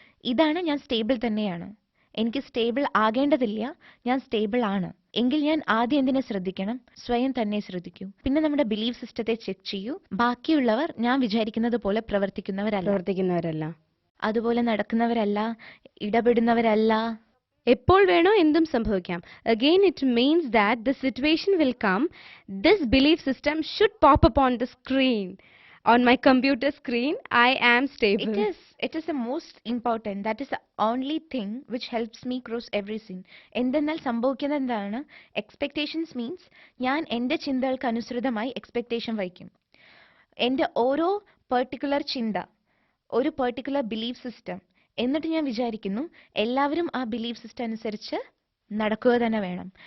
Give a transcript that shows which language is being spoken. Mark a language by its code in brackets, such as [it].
[ml] ഇതാണ്, ഞാൻ സ്റ്റേബിൾ തന്നെയാണ്, എനിക്ക് സ്റ്റേബിൾ ആകേണ്ടതില്ല, ഞാൻ സ്റ്റേബിൾ ആണ്. എങ്കിൽ ഞാൻ ആദ്യം എന്തിനെ ശ്രദ്ധിക്കണം? സ്വയം തന്നെ ശ്രദ്ധിക്കൂ. പിന്നെ നമ്മുടെ ബിലീഫ് സിസ്റ്റത്തെ ചെക്ക് ചെയ്യൂ. ബാക്കിയുള്ളവർ ഞാൻ വിചാരിക്കുന്നത് പോലെ പ്രവർത്തിക്കുന്നവരല്ല, അതുപോലെ നടക്കുന്നവരല്ല, ഇടപെടുന്നവരല്ല. എപ്പോൾ വേണോ എന്തും സംഭവിക്കാം. [en] Again it means that the situation will come. This belief system should pop up on the screen. On my computer screen, I am stable. It is the most important. That is the only thing which helps me cross every sin. [ml] എന്തെന്നാൽ സംഭവിക്കുന്നത് എന്താണ്? Expectations means ഞാൻ എൻ്റെ ചിന്തകൾക്ക് അനുസൃതമായി expectation വയ്ക്കും. എൻ്റെ ഓരോ പെർട്ടിക്കുലർ ചിന്ത, ഒരു പെർട്ടിക്കുലർ ബിലീഫ് സിസ്റ്റം, എന്നിട്ട് ഞാൻ വിചാരിക്കുന്നു എല്ലാവരും ആ ബിലീഫ് സിസ്റ്റം അനുസരിച്ച് നടക്കുക തന്നെ വേണം.